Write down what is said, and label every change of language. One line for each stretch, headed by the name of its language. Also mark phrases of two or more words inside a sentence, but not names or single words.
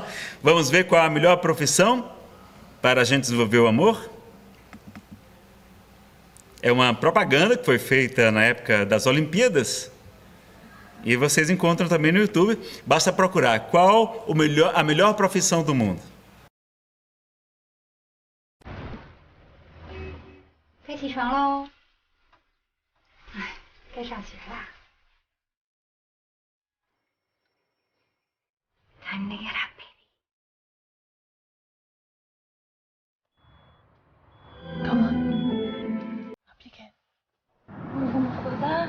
Portuguese: Vamos ver qual a melhor profissão para a gente desenvolver o amor? É uma propaganda que foi feita na época das Olimpíadas. E vocês encontram também no YouTube, basta procurar qual a melhor profissão do mundo.
Chinese: 该起床喽！哎，该上学啦。
English: Time to get up.
Portuguese: Calma. Obrigada. Vamos acordar?